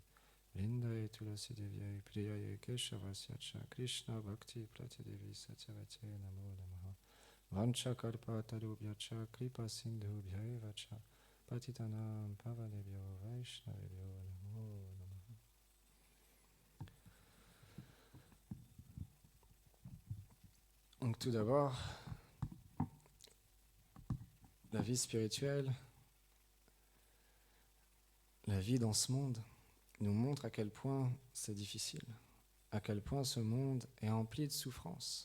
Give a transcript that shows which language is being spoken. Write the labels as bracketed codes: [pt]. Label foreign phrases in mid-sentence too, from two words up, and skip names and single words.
[sa] Vrindaye Tulasi Devyai Priyaye Keshavasyacha Krishna Bhakti Pratidevi Satyavate Namo Namaha. Vancha Karpa Tarubhyacha Kripa Sindhu Bhyaevacha Patitanam Pavanebhyo Vaishnavebhyo Namo Namaha. [fr] Donc tout d'abord, la vie spirituelle, la vie dans ce monde, nous montre à quel point c'est difficile, à quel point ce monde est empli de souffrances.